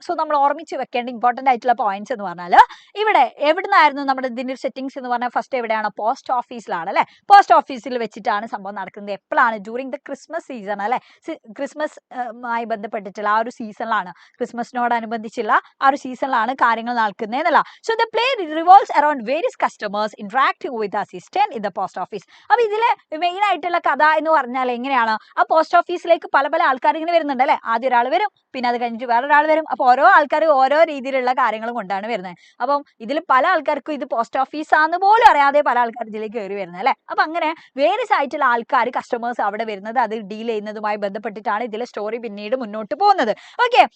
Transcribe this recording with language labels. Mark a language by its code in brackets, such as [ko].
[ml] So നമ്മൾ ഓർമ്മിച്ച് വെക്കേണ്ട ഇമ്പോർട്ടന്റ് ആയിട്ടുള്ള പോയിന്റ്സ് എന്ന് പറഞ്ഞാൽ ഇവിടെ എവിടുന്നായിരുന്നു നമ്മുടെ ഇതിന്റെ സെറ്റിംഗ്സ് എന്ന് പറഞ്ഞാൽ ഫസ്റ്റ് എവിടെയാണ്, പോസ്റ്റ് ഓഫീസിലാണ് അല്ലെ. പോസ്റ്റ് ഓഫീസിൽ വെച്ചിട്ടാണ് സംഭവം നടക്കുന്നത്. എപ്പോഴാണ്, [en] during the Christmas season [ml] അല്ലെ. ക്രിസ്മസ് മായി ബന്ധപ്പെട്ടിട്ടുള്ള ആ ഒരു സീസണിലാണ്, ക്രിസ്മസിനോടനുബന്ധിച്ചുള്ള ആ ഒരു സീസണിലാണ് കാര്യങ്ങൾ നടക്കുന്നത്. [en] So the play revolves around various customers interacting with the assistant in the post office. [ml] അപ്പൊ ഇതിലെ മെയിൻ ആയിട്ടുള്ള കഥ എന്ന് പറഞ്ഞാൽ എങ്ങനെയാണ്, ആ പോസ്റ്റ് ഓഫീസിലേക്ക് പല പല ആൾക്കാർ ഇങ്ങനെ വരുന്നുണ്ട് അല്ലെ. ആദ്യം ഒരാൾ വരും, പിന്നെ അത് കഴിഞ്ഞിട്ട് വേറൊരാൾ വരും. അപ്പൊ ഓരോ ആൾക്കാർ ഓരോ രീതിയിലുള്ള കാര്യങ്ങളും കൊണ്ടാണ് വരുന്നത്. അപ്പം ഇതിൽ പല ആൾക്കാർക്കും ഇത് പോസ്റ്റ് ഓഫീസാന്ന് പോലും അറിയാതെ പല ആൾക്കാർ ഇതിലേക്ക് കയറി വരുന്നത് അല്ലെ. അപ്പൊ അങ്ങനെ വേരിയസ് ആയിട്ടുള്ള ആൾക്കാർ കസ്റ്റമേഴ്സ് അവിടെ വരുന്നത്, അത് ഡീൽ ചെയ്യുന്നതുമായി ബന്ധപ്പെട്ടിട്ടാണ് ഇതിലെ സ്റ്റോറി പിന്നീട് മുന്നോട്ട് പോകുന്നത്. ഓക്കെ.